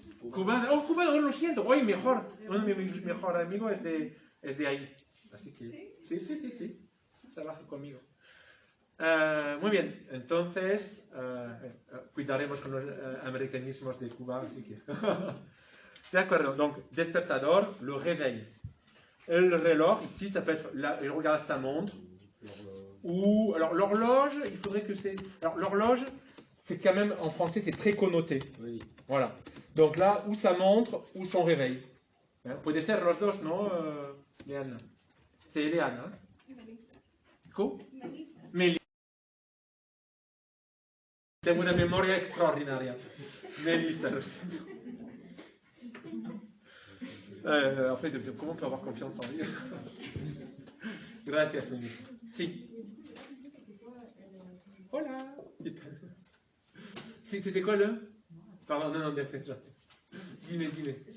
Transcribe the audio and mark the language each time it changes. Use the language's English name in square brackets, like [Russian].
[Spanish] Cubano, lo siento. Hoy mejor. Uno de mis mejores amigos es de ahí. Así que, sí. Trabaja conmigo. Muy bien, entonces cuidaremos con los americanismos de Cuba, así que... De acuerdo, [French] donc despertador, le réveil. Le reloj, ici, ça peut être, il regarde sa montre, ou, alors l'horloge, il faudrait que c'est... Alors l'horloge, c'est quand même, en français, c'est très connoté. Oui. Voilà. Donc là, ou sa montre, ou son réveil. [Spanish] Puede ser los dos, ¿no, Leanne? [French] C'est Leanne, hein? [Spanish] ¿Cómo? Melissa. Tengo una memoria extraordinaria. Melissa, lo siento. [French] En fait, comment on peut avoir confiance en lui? [Spanish] Gracias, Melissa. Si. Hola. [French] Si, c'était quoi le? Pardon, non, bien fait. Dis-moi.